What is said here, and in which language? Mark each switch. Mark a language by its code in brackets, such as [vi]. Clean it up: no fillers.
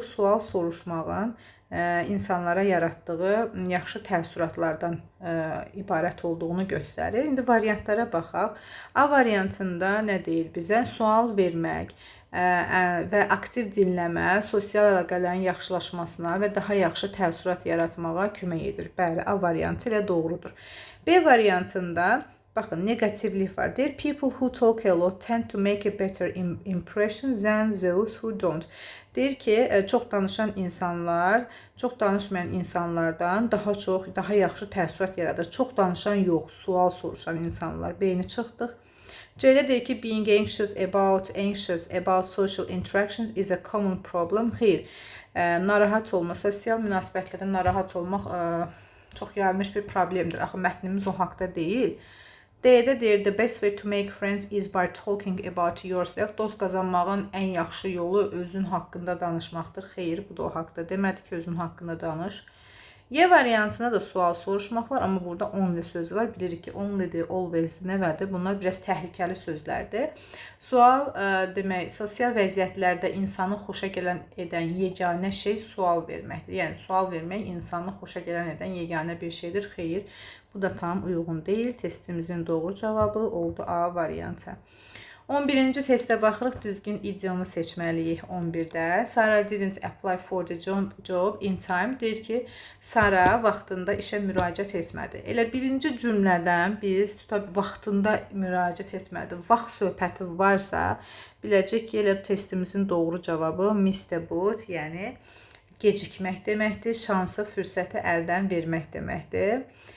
[az] Sual soruşmağın insanlara yaratdığı yaxşı təəssüratlardan ibarət olduğunu göstərir. İndi variantlara baxaq. A variantında nə deyir bizə? Sual vermək və aktiv dinləmə sosial əlaqələrin yaxşılaşmasına və daha yaxşı təəssürat yaratmağa kömək edir. Bəli, A variantı ilə doğrudur. B variantında baxın, negativlik var. Deyir, [en] people who talk a lot tend to make a better impression than those who don't. [az] Deyir ki, çox danışan insanlar, çox danışmayan insanlardan daha yaxşı təəssürat yaradır. Çox danışan yox, sual soruşan insanlar. B-ni çıxdıq. C-də deyir ki, [en] being anxious about social interactions is a common problem. [az] Xeyr, narahat olma, sosial münasibətlərdə narahat olmaq çox yayılmış bir problemdir. Axı, mətnimiz o haqda deyil. D-də deyir, [en] the best way to make friends is by talking about yourself. [az] Dost qazanmağın ən yaxşı yolu özün haqqında danışmaqdır. Xeyr, bu da o haqda demədi ki, özün haqqında danış. Y variantında da sual soruşmaq var, amma burada only sözü var. Bilirik ki, only'dir, always'dir, nəvədir? Bunlar biraz təhlükəli sözlərdir. Sual demək, sosial vəziyyətlərdə insanı xoşa gələn edən yeganə şey sual verməkdir. Yəni, sual vermək insanı xoşa gələn edən yeganə bir şeydir. Xeyr, bu da tam uyğun deyil. Testimizin doğru cavabı oldu A variantı. 11-ci testə baxırıq, düzgün idiomu seçməliyik 11-də. [en] Sarah didn't apply for the job in time. [az] Deyir ki, Sarah vaxtında işə müraciət etmədi. Elə birinci cümlədən biz vaxtında müraciət etmədi. Vaxt söhbəti varsa, biləcək ki, elə testimizin doğru cavabı [en] miss the boat, [az] yəni gecikmək deməkdir, şansı, fürsəti əldən vermək deməkdir.